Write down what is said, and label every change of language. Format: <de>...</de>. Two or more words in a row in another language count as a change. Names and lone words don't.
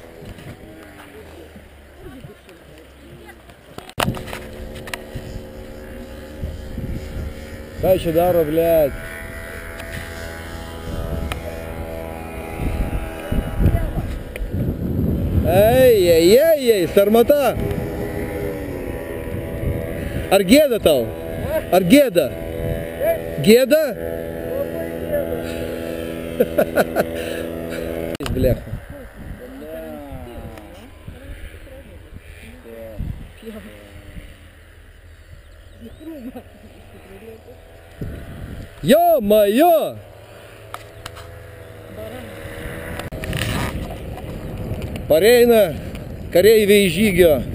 <lt>Ką čia daro, blядь? Ей, sarmata! Ar gėda tau? Ar gėda? Gėda?</lt> <ru>Блях. Ё-моё!</ru> <lt>Pareina kareiviai iš žygio.</lt>